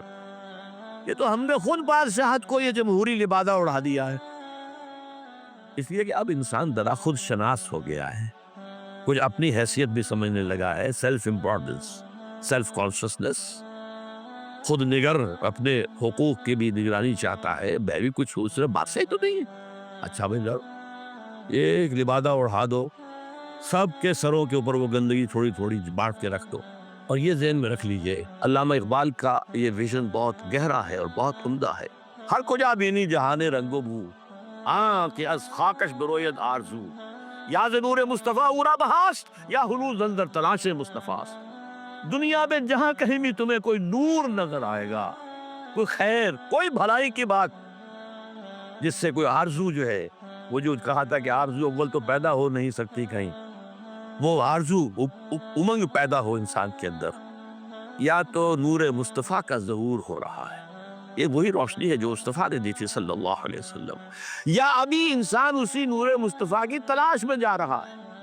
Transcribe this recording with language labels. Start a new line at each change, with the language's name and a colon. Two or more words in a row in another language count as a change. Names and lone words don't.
Urdu: یہ تو ہم نے خود بادشاہت کو یہ جمہوری لبادہ اڑا دیا ہے، اس لیے کہ اب انسان ذرا خود شناس ہو گیا ہے، کچھ اپنی حیثیت بھی سمجھنے لگا ہے،
English: self importance, self consciousness,
Urdu: خود نگر، اپنے حقوق کی بھی نگرانی چاہتا ہے، میں بھی کچھ ہوں، صرف بات صحیح تو نہیں ہے، اچھا بھائی لڑ، ایک لبادہ اڑا دو، سب کے سروں کے اوپر وہ گندگی تھوڑی تھوڑی بانٹ کے رکھ دو۔ اور یہ ذہن میں رکھ لیجئے، علامہ اقبال کا یہ ویژن بہت گہرا ہے اور بہت عمدہ ہے۔
Persian: ہر کجا بینی جہان رنگ و بو، کہ از خاکش بروید آرزو، یا ز نور مصطفیٰ اورا بہاشت، یا ہنوز اندر تلاش مصطفیٰ۔
Urdu: دنیا میں جہاں کہیں بھی تمہیں کوئی نور نظر آئے گا، کوئی خیر، کوئی بھلائی کی بات جس سے کوئی آرزو جو ہے، وہ جو کہا تھا کہ آرزو اول تو پیدا ہو نہیں سکتی کہیں، وہ آرزو امنگ پیدا ہو انسان کے اندر، یا تو نور مصطفیٰ کا ظہور ہو رہا ہے، یہ وہی روشنی ہے جو مصطفیٰ نے دی تھی
Arabic: صلی اللہ علیہ وسلم،
Urdu: یا ابھی انسان اسی نور مصطفیٰ کی تلاش میں جا رہا ہے۔